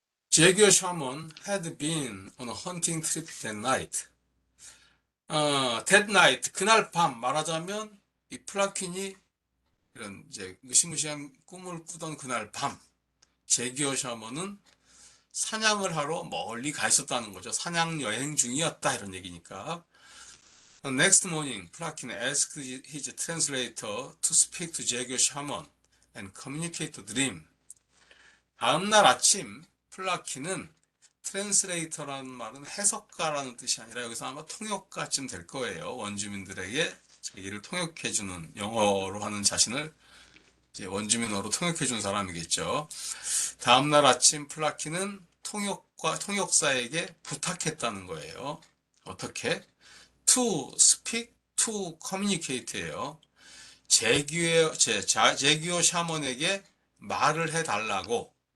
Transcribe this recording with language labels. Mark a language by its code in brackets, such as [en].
[en] 제규어 샤먼 had been on a hunting trip that night. that night, [ko] 그날 밤 말하자면 이 플라킨이 이런 이제 무시무시한 꿈을 꾸던 그날 밤, 제규어 샤먼은 사냥을 하러 멀리 가 있었다는 거죠. 사냥 여행 중이었다 이런 얘기니까. [en] Next morning, 플라킨 asked his translator to speak to 제규어 샤먼 and communicate the dream. [ko] 다음날 아침 플라키는 트랜스레이터라는 말은 해석가라는 뜻이 아니라 여기서 아마 통역가쯤 될 거예요. 원주민들에게 자기를 통역해주는 영어로 하는 자신을 이제 원주민어로 통역해준 사람이겠죠. 다음날 아침 플라키는 통역사에게 부탁했다는 거예요. 어떻게? [en] To speak, to communicate예요. [ko] 제규어 샤먼에게 말을 해달라고.